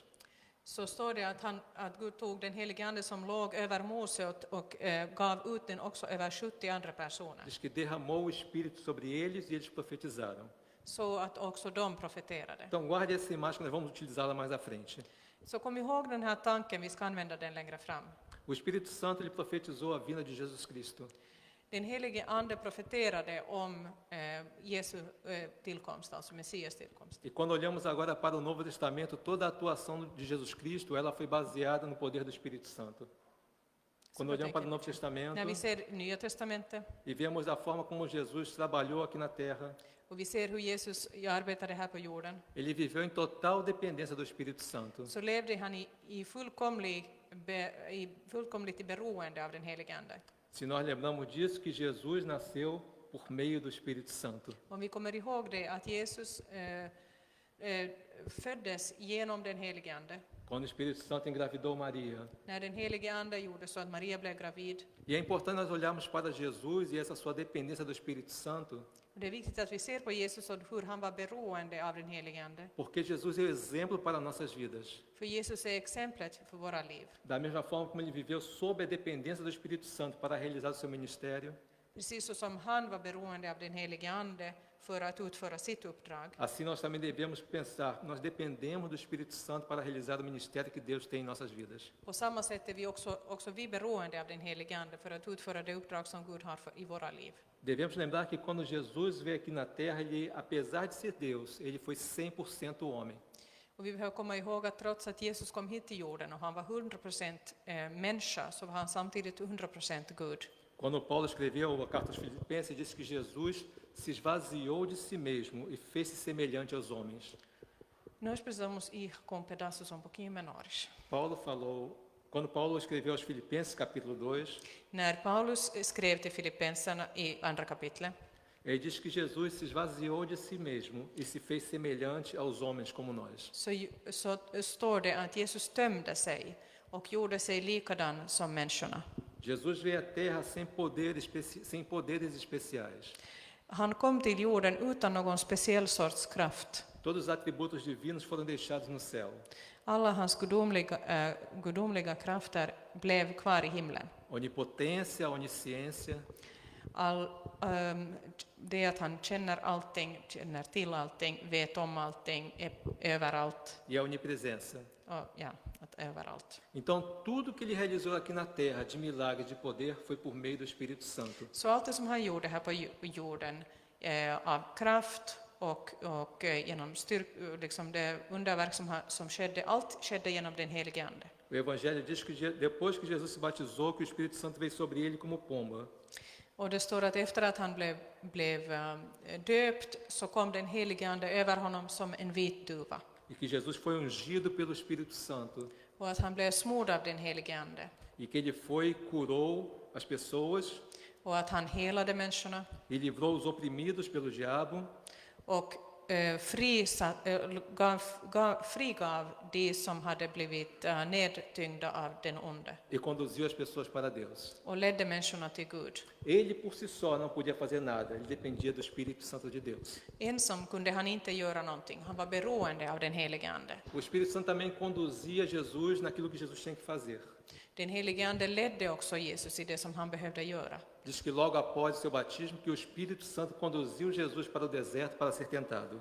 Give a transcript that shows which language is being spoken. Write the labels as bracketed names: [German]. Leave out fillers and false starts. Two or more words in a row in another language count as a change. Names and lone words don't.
[Swedish] Så står det att Gud tog den helige ande som låg över Mose och gav ut den också över 70 andra personer. [Portuguese] Diz que derramou o Espírito sobre eles e eles profetizaram. [Swedish] Så att också de profeterade. [Portuguese] Então guarde essa imagem que nós vamos utilizá-la mais à frente. [Swedish] Så kom ihåg den här tanken, vi ska använda den längre fram. [Portuguese] O Espírito Santo ele profetizou a vinda de Jesus Cristo. [Swedish] Den helige ande profeterade om Jesu tillkomst, alltså Messias tillkomst. [Portuguese] E quando olhamos agora para o Novo Testamento, toda a atuação de Jesus Cristo, ela foi baseada no poder do Espírito Santo. Quando olhamos para o Novo Testamento [Swedish] När vi ser Nya testamentet [Portuguese] e vemos a forma como Jesus trabalhou aqui na terra, [Swedish] och vi ser hur Jesus arbetade här på jorden, [Portuguese] ele viveu em total dependência do Espírito Santo. [Swedish] så levde han i fullkomligt beroende av den helige ande. [Portuguese] Se nós lembramos disso, que Jesus nasceu por meio do Espírito Santo. [Swedish] Om vi kommer ihåg det, att Jesus föddes genom den helige ande. [Portuguese] Quando o Espírito Santo engravidou Maria. [Swedish] När den helige ande gjorde så att Maria blev gravid. [Portuguese] E é importante nós olharmos para Jesus e essa sua dependência do Espírito Santo, [Swedish] Det är viktigt att vi ser på Jesus och hur han var beroende av den helige ande. [Portuguese] porque Jesus é o exemplo para nossas vidas. [Swedish] För Jesus är exemplet för våra liv. [Portuguese] Da mesma forma como ele viveu sob a dependência do Espírito Santo para realizar o seu ministério, [Swedish] Precis så som han var beroende av den helige ande för att utföra sitt uppdrag. [Portuguese] assim nós também devemos pensar, nós dependemos do Espírito Santo para realizar o ministério que Deus tem em nossas vidas. [Swedish] På samma sätt är vi också vi beroende av den helige ande för att utföra det uppdrag som Gud har i våra liv. [Portuguese] Devemos lembrar que quando Jesus veio aqui na terra, ele, apesar de ser Deus, ele foi 100% homem. [Swedish] Och vi behöver komma ihåg att trots att Jesus kom hit till jorden och han var 100% människa, så var han samtidigt 100% Gud. [Portuguese] Quando Paulo escreveu a carta aos Filipenses, disse que Jesus se esvaziou de si mesmo e fez-se semelhante aos homens. Nós precisamos ir com pedaços um pouquinho menores. Quando Paulo escreveu aos Filipenses, capítulo 2, [Swedish] När Paulus skrev till Filippenserna i andra kapitlet, [Portuguese] ele diz que Jesus se esvaziou de si mesmo e se fez semelhante aos homens como nós. [Swedish] så står det att Jesus tömde sig och gjorde sig likadan som människorna. [Portuguese] Jesus veio à terra sem poderes especiais. [Swedish] Han kom till jorden utan någon speciell sorts kraft. [Portuguese] Todos os atributos divinos foram deixados no céu. [Swedish] Alla hans gudomliga krafter blev kvar i himlen. [Portuguese] Onipotência, onisciência, [Swedish] Det att han känner allting, känner till allting, vet om allting, är överallt. [Portuguese] e a onipresença. [Swedish] Att överallt. [Portuguese] Então, tudo que ele realizou aqui na terra de milagre, de poder, foi por meio do Espírito Santo. [Swedish] Så allt det som han gjorde här på jorden av kraft och genom liksom det underverk som skedde, allt skedde genom den helige ande. [Portuguese] O Evangelho diz que depois que Jesus se batizou, que o Espírito Santo veio sobre ele como pomba. [Swedish] Och det står att efter att han blev döpt så kom den helige ande över honom som en vit duva. [Portuguese] E que Jesus foi ungido pelo Espírito Santo. [Swedish] Och att han blev smord av den helige ande. [Portuguese] E que ele foi, curou as pessoas. [Swedish] Och att han helade människorna. [Portuguese] E livrou os oprimidos pelo diabo. [Swedish] Och frigav de som hade blivit nedtyngda av den onde. [Portuguese] E conduziu as pessoas para Deus. [Swedish] Och ledde människorna till Gud. [Portuguese] Ele por si só não podia fazer nada, ele dependia do Espírito Santo de Deus. [Swedish] Ensam kunde han inte göra någonting. Han var beroende av den helige ande. [Portuguese] O Espírito Santo também conduzia Jesus naquilo que Jesus tinha que fazer. [Swedish] Den helige ande ledde också Jesus i det som han behövde göra. [Portuguese] Diz que logo após o seu batismo que o Espírito Santo conduziu Jesus para o deserto para ser tentado.